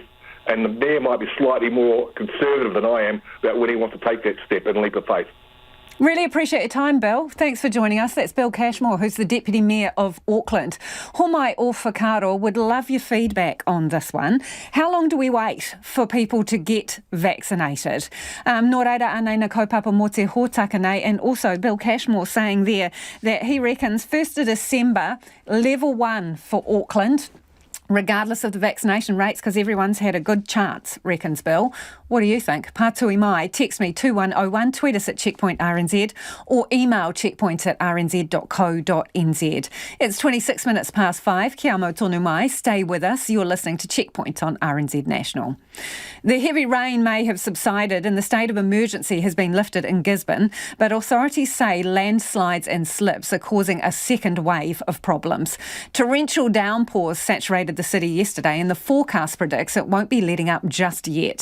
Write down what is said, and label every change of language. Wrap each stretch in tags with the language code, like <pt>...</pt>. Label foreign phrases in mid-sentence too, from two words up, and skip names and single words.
<en>And the Mayor might be slightly more conservative than I am about when he wants to take that step and leap of faith. Really appreciate your time, Bill. Thanks for joining us. That's Bill Cashmore, who's the Deputy Mayor of Auckland.</en> <mi>Homai o Whakaaro</mi> <en>would love your feedback on this one. How long do we wait for people to get vaccinated?</en> <mi>Nō reira anei na kaupapa mo te hōtaka nei,</mi> <en>and also Bill Cashmore saying there that he reckons 1st of December, level 1 for Auckland, regardless of the vaccination rates, because everyone's had a good chance, reckons Bill. What do you think?</en> <mi>Pātui mai.</mi> <en>Text me 2101, tweet us at Checkpoint RNZ, or email checkpoint@rnz.co.nz. It's 26 minutes past 5.</en> <mi>Kia mau tonu mai.</mi> <en>Stay with us. You're listening to Checkpoint on RNZ National. The heavy rain may have subsided and the state of emergency has been lifted in Gisborne, but authorities say landslides and slips are causing a second wave of problems. Torrential downpours saturated the city yesterday, and the forecast predicts it won't be letting up just yet.</en>